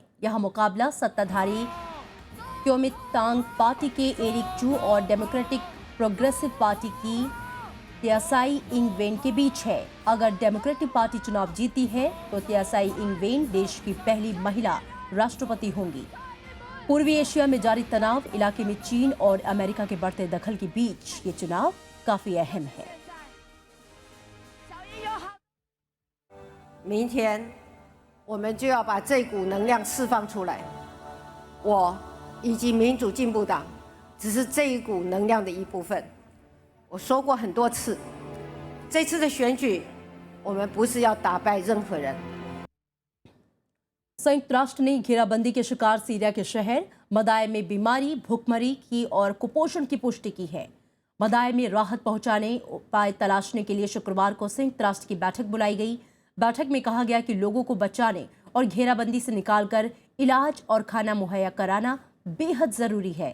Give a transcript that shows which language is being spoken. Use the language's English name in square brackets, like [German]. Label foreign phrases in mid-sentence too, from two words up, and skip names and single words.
[Hindi] यहां मुकाबला सत्ताधारी क्योमितांग पार्टी के एरिक चू और डेमोक्रेटिक प्रोग्रेसिव पार्टी की त्यासाई इंग वेन के बीच है। अगर डेमोक्रेटिक पार्टी चुनाव जीती है तो त्यासाई इंग वेन देश की पहली महिला राष्ट्रपति होंगी। पूर्वी एशिया में जारी तनाव, इलाके में चीन और अमेरिका के बढ़ते दखल के बीच ये चुनाव काफी अहम है। [Chinese] 明天我们就要把这股能量释放出来。我以及民主进步党只是这一股能量的一部分。我说过很多次，这次的选举，我们不是要打败任何人。 [Hindi] संयुक्त राष्ट्र ने घेराबंदी के शिकार सीरिया के शहर मदाय में बीमारी, भूखमरी की और कुपोषण की पुष्टि की है। मदाय में राहत पहुंचाने उपाय तलाशने के लिए शुक्रवार को संयुक्त राष्ट्र की बैठक बुलाई गई। बैठक में कहा गया कि लोगों को बचाने और घेराबंदी से निकालकर इलाज और खाना मुहैया कराना बेहद जरूरी है।